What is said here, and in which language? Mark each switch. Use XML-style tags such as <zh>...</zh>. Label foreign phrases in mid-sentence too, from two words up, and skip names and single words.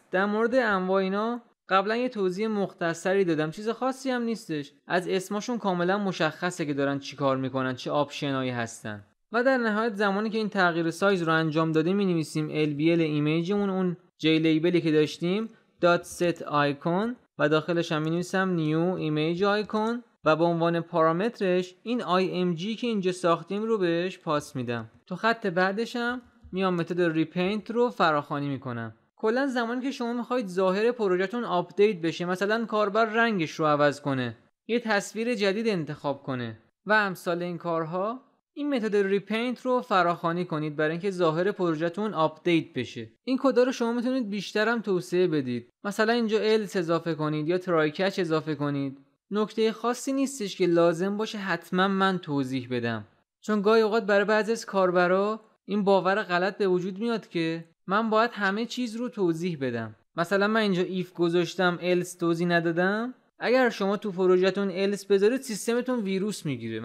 <fa>در مورد انواع اینا قبلا یه توضیح مختصری دادم، چیز خاصی هم نیستش. از اسمشون کاملا مشخصه که دارن چی کار میکنن، چه آپشنایی هستن. و در نهایت زمانی که این تغییر سایز رو انجام دادیم می‌نویسیم LBL ایمیجمون، اون جی لیبلی که داشتیم .</fa> <en>set icon</en> <fa>و داخلش هم می‌نویسم</fa> <en>new image icon</en> <fa>و به عنوان پارامترش این img که اینجا ساختیم رو بهش پاس میدم. تو خط بعدش هم میام متد ریپینت رو فراخوانی میکنم. کلا زمانی که شما میخواید ظاهر پروژهتون آپدیت بشه، مثلا کاربر رنگش رو عوض کنه، یه تصویر جدید انتخاب کنه و امثال این کارها، این متد ریپینت رو فراخوانی کنید برای اینکه ظاهر پروژهتون آپدیت بشه. این کدا رو شما میتونید بیشتر هم توسعه بدید، مثلا اینجا else اضافه کنید یا</fa> <en>try catch</en> <fa>اضافه کنید. نکته خاصی نیستش که لازم باشه حتما من توضیح بدم، چون گاهی اوقات برای بعضی از کاربرا این باور غلط به وجود میاد که من باید همه چیز رو توضیح بدم. مثلا من اینجا if گذاشتم else توضیح ندادم. اگر شما تو پروژهتون else بذارید سیستمتون ویروس میگیره.</fa>